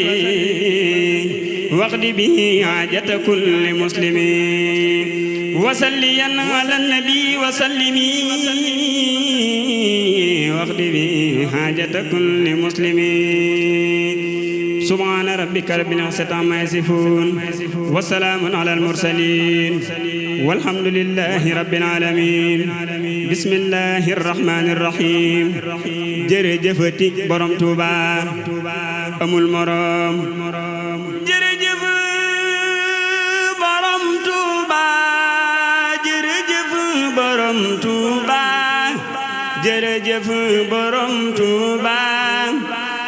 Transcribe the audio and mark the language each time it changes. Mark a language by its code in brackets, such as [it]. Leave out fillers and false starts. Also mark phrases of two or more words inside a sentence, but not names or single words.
[ar] واقض به حاجة كل مسلم وصليا على النبي وسلم واقض به حاجة كل مسلم سبحان ربك رب العزة عما يصفون وسلام على المرسلين والحمد لله رب العالمين بسم الله الرحمن الرحيم [wo] jërëjëfati borom Touba amul morom jërëjëf borom Touba jërëjëf borom Touba jërëjëf borom Touba